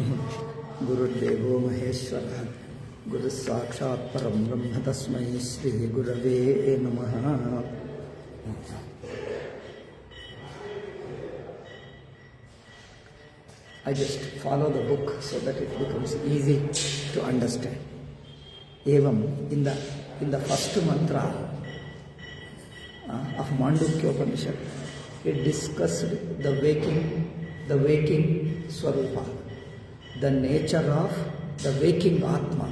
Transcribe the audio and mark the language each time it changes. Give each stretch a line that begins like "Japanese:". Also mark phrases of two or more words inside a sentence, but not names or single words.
Sanskrit: ಗುರುರ್ದೇವೋ ಮಹೇಶ್ವರ ಗುರು ಸಾಕ್ಷಾತ್ ಪರಂ ಬ್ರಹ್ಮ ತಸ್ಮೈ ಶ್ರೀ ಗುರವೇ ನಮಃ.
English: I just follow the book so that it becomes easy to understand. Evam, in the first mantra of Mandukya Upanishad, it discussed the waking Swarupa, the nature of the waking Atma.